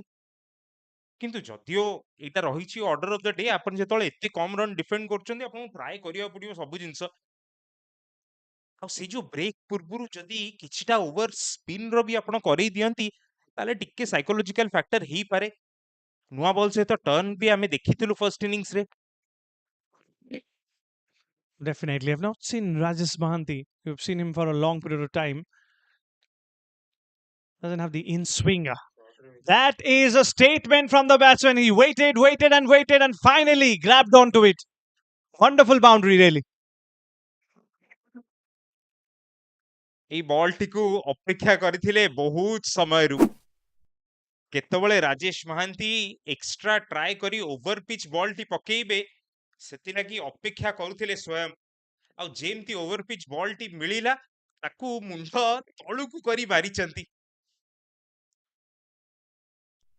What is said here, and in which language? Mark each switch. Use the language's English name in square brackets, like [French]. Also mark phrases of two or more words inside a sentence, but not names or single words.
[Odia] କିନ୍ତୁ ଯଦିଓ ଏଇଟା ରହିଛି [English] order of the day, [Odia] ଆପଣ ଯେତେବେଳେ ଏତେ କମ [English] run defend [Odia] କରୁଛନ୍ତି ଆପଣଙ୍କୁ ଟ୍ରାଏ କରିବାକୁ ପଡିବ ସବୁ ଜିନିଷ। ଆଉ ସେଇ ଯୋଉ ବ୍ରେକ୍ ପୂର୍ବରୁ ଯଦି କିଛିଟା [English] over spinner [Odia] ବି ଆପଣ କରେଇ ଦିଅନ୍ତି, ତାହେଲେ ଟିକେ [English] psychological factor [Odia] ହେଇପାରେ। ନୂଆ ବଲ୍ ସହିତ ଟର୍ନ ବି ଆମେ ଦେଖିଥିଲୁ ଫର୍ଷ୍ଟ ଇନିଂସରେ। [English] Definitely. I've not seen Rajesh Mahanti. We've seen him for a long period of time. Doesn't have the in swinger. That is a statement from the batsman. He waited, waited, and waited, and finally grabbed onto it. Wonderful boundary, really. [Odia] ଏଇ ବଲଟିକୁ ଅପେକ୍ଷା କରିଥିଲେ ବହୁତ ସମୟରୁ। କେତେବେଳେ ରାଜେଶ ମହାନ୍ତି [English] extra try [Odia] କରି [English] over pitch [Odia] ବଲଟି ପକେଇବେ ସେଥିଲାଗି ଅପେକ୍ଷା କରୁଥିଲେ ସ୍ୱୟଂ। ଆଉ ଯେମିତି [English] over pitch [Odia] ବଲଟି ମିଳିଲା ତାକୁ ମୁଣ୍ଡ ତଳୁକୁ କରି ମାରିଛନ୍ତି।